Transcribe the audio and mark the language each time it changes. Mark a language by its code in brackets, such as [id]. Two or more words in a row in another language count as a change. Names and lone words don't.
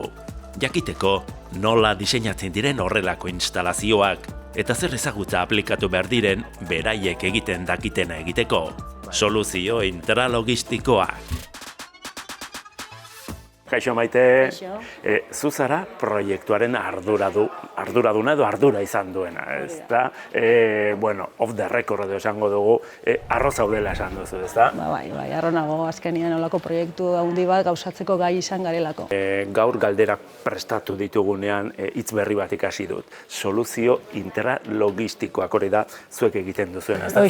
[eu] Jakiteko nola diseinatzen diren horrelako instalazioak eta zer ezagutza aplikatu behar diren beraiek egiten dakitena egiteko. Soluzio intralogistikoak. Kaixo Maite, zu zara proiektuaren arduraduna edo ardura izan duena, ezta? Bueno, [en] off the record [eu] edo esango dugu, arro zaudela esan duzu, ezta? Bai, arro nago, azkenian olako proiektu handi bat gauzatzeko gai izan garelako. Gaur galderak prestatu ditugunean hitz berri bat ikasi dut. Soluzio intralogistikoak hori da zuek egiten duzuena, ezta?